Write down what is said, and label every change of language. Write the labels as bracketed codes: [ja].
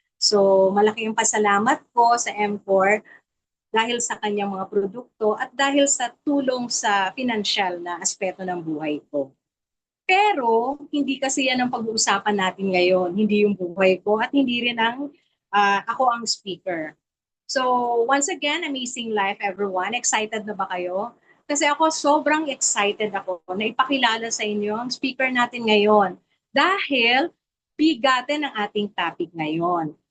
[tl] So, malaki yung pasalamat ko sa MCOR dahil sa kanyang mga produkto at dahil sa tulong sa financial na aspeto ng buhay ko. Pero, hindi kasi yan ang pag-uusapan natin ngayon. Hindi yung buhay ko at hindi rin ako ang speaker. [en] So, once again, amazing life everyone. [tl] Excited na ba kayo? Kasi ako sobrang excited ako na ipakilala sa inyo ang speaker natin ngayon. Dahil bigatin ang ating topic ngayon.